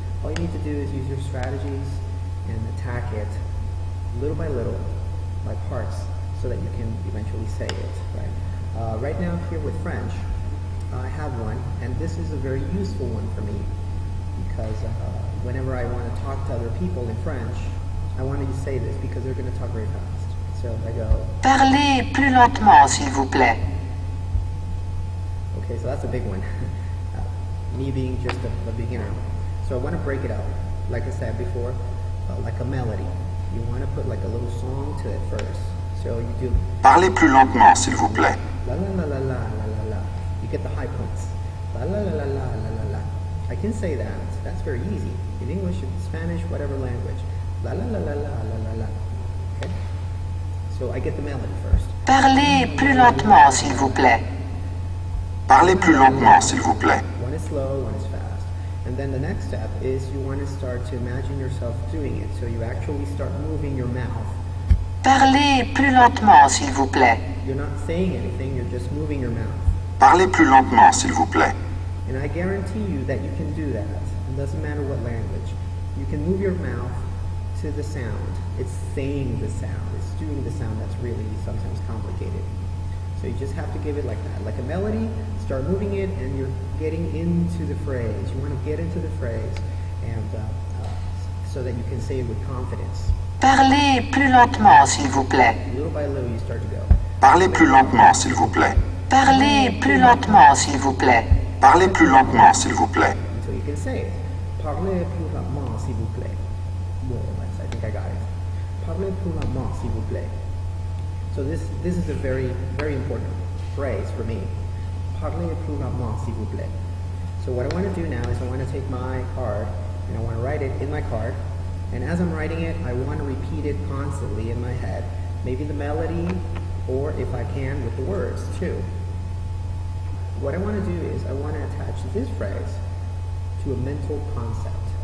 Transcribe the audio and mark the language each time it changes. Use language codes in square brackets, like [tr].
[en] All you need to do is use your strategies and attack it little by little, by parts, so that you can eventually say it, right? Right now here with French, I have one, and this is a very useful one for me, because whenever I want to talk to other people in French, I want to say this because they're going to talk very fast. So I go, [fr] Parlez plus lentement, s'il vous plaît. [en] Okay, so that's a big one. Me being just a beginner. So I want to break it out, like I said before, like a melody. You want to put like a little song to it first. So you do [fr] Parlez plus lentement, s'il vous plaît. la la la la la la la la. [en] You get the high points. La la la la la la la la. I can say that. That's very easy. In English, in Spanish, whatever language. La la la la la la la la. Okay? So I get the melody first. [fr] Parlez plus lentement, s'il vous plaît. Parlez plus lentement, s'il vous plaît. [en] One is slow, one is fast. And then the next step is you want to start to imagine yourself doing it. So you actually start moving your mouth. [fr] Parlez plus lentement, s'il vous plaît. [en] You're not saying anything, you're just moving your mouth. [fr] Parlez plus lentement, s'il vous plaît. [en] And I guarantee you that you can do that. It doesn't matter what language. You can move your mouth to the sound. It's saying the sound. It's doing the sound that's really sometimes complicated. So you just have to give it like that. Like a melody, start moving it, and you're getting into the phrase. You want to get into the phrase, and so that you can say it with confidence. [fr] Parlez plus lentement, s'il vous plaît. [en] Little by little, you start to go. [fr] Parlez plus lentement, s'il vous plaît. Parlez plus lentement, s'il vous plaît. Parlez plus lentement, s'il vous plaît. [en] So you can say it. [fr] Parlez plus lentement, s'il vous plaît. [en] More or less, I think I got it. [fr] Parlez plus lentement, s'il vous plaît. [en] So this is a very, very important phrase for me. [fr] Parlez plus lentement, s'il vous plaît. [en] So what I want to do now is I want to take my card and I want to write it in my card. And as I'm writing it, I want to repeat it constantly in my head. Maybe the melody, or if I can, with the words too. What I want to do is I want to attach this phrase to a mental concept.